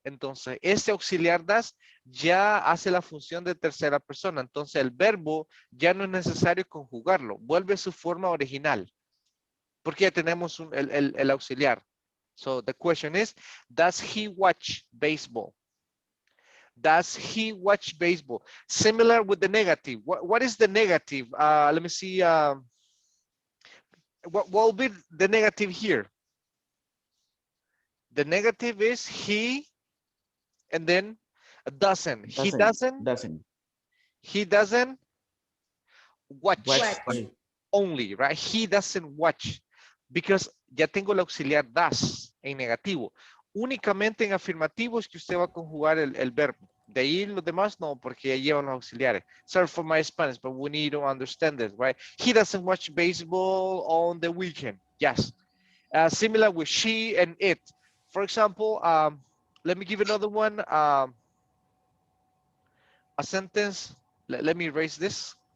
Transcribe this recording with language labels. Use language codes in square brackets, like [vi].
[es] Entonces, ese auxiliar das ya hace la función de tercera persona. Entonces, el verbo ya no es necesario conjugarlo. Vuelve a su forma original. Porque ya tenemos el auxiliar. [en] So, the question is, does he watch baseball? Does he watch baseball? Similar with the negative. What is the negative? Let me see. What will be the negative here? The negative is he and then doesn't. Doesn't. He doesn't watch Watch. Watch. only, right? He doesn't watch because [es] ya tengo el auxiliar does en negativo. Únicamente en afirmativo es que usted va a conjugar el verbo. De ahí los demás no, porque ya llevan los auxiliares. [en] Sorry for my Spanish, but we need to understand this, right? He doesn't watch baseball on the weekend. Yes. Similar with she and it. For example, let me give another one. A sentence. Let me erase this.